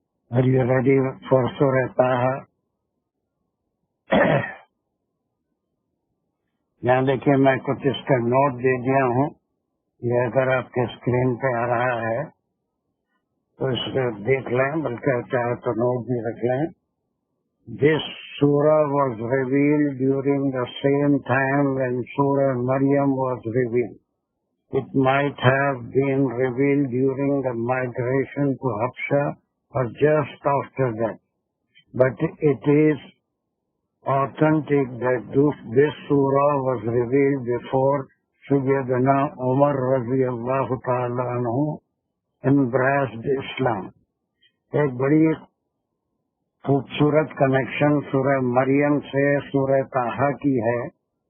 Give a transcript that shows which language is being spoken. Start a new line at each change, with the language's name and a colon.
English: Are you ready for Surah Taha?
Urdu: یہاں دیکھیے میں کچھ اس کا نوٹ دے دیا ہوں. یہ اگر آپ کے اسکرین پہ آ رہا ہے تو اس کو دیکھ لیں, بلکہ چاہے تو نوٹ بھی رکھ لیں.
English: This surah was revealed during the same time when Surah Maryam was revealed. It might have been revealed during the migration to Habsha or just after that. But it is authentic that this surah was revealed before Sayyidina Umar radiyallahu ta'ala anhu embraced Islam.
Urdu: ایک بڑی خوبصورت connection سورہ مریم سے سورہ طٰہٰ کی ہے.